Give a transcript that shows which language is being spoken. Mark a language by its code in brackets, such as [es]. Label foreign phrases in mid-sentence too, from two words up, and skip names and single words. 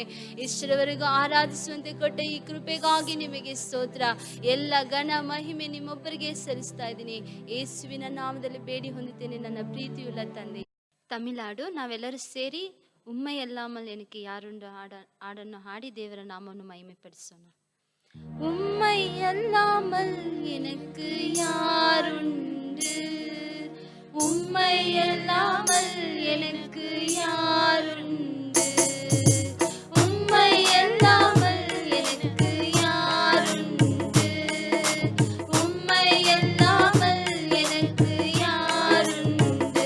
[kn] ಇಷ್ಟರವರೆಗೂ ಆರಾಧಿಸುವಂತೆ ಕೊಟ್ಟ ಈ ಕೃಪೆಗಾಗಿ ನಿಮಗೆ ಸ್ತೋತ್ರ. ಎಲ್ಲ ಘನ ಮಹಿಮೆ ನಿಮ್ಮೊಬ್ಬರಿಗೆ ಸಲ್ಲಿಸ್ತಾ ಇದ್ದೀನಿ. ಯೇಸುವಿನ ನಾಮದಲ್ಲಿ ಬೇಡಿ ಹೊಂದುತ್ತೇನೆ ನನ್ನ ಪ್ರೀತಿಯುಳ್ಳ ತಂದೆ. ತಮಿಳ್ನಾಡು ನಾವೆಲ್ಲರೂ ಸೇರಿ ಉಮ್ಮೈ ಅಲ್ಲಾமல் எனக்கு ಯಾರುಂಡು ಹಾಡನ್ನು ಹಾಡಿ ದೇವರ ನಾಮವನ್ನು ಮಹಿಮೆಪಡಿಸೋಣ. [ta] உம்மை அல்லாமல் எனக்கு யாருண்டு, உம்மை அல்லாமல் எனக்கு யாருண்டு, உம்மை அல்லாமல் எனக்கு யாருண்டு, உம்மை அல்லாமல் எனக்கு யாருண்டு.